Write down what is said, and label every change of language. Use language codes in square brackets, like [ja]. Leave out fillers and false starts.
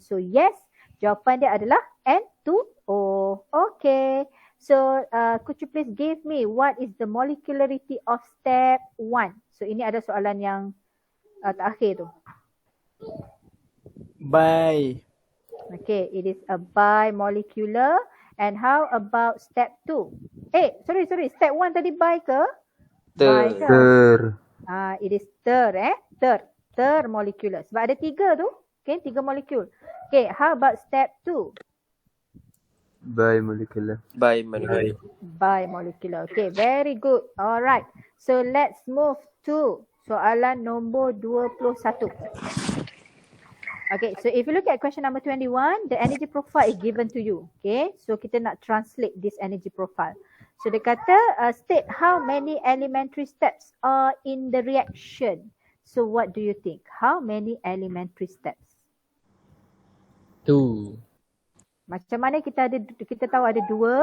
[ms] So yes, jawapan dia adalah N2O. [en] Okay. So could you please give me what is the molecularity of step 1? [ms] So ini ada soalan yang terakhir tu. By. [en] Okay, it is a bimolecular. And how about step 2? Sorry. Step 1 [ms] tadi bi ke? Bi ke? [en] It is third molecular. [ms] Sebab ada 3 tu. [en] Okay, [ms] 3 molekul. [en] Okay, how about step 2? Bimolecular. Bimolecular. Okay, very good. Alright. So let's move to [ms] soalan nombor 21. [en] Okay, so if you look at question number 21, the energy profile is given to you. Okay, so [ms] kita nak [en] translate this energy profile. So [ms] dia kata [en] state how many elementary steps are in the reaction. So what do you think? How many elementary steps? 2. [ms] Macam mana kita tahu ada 2?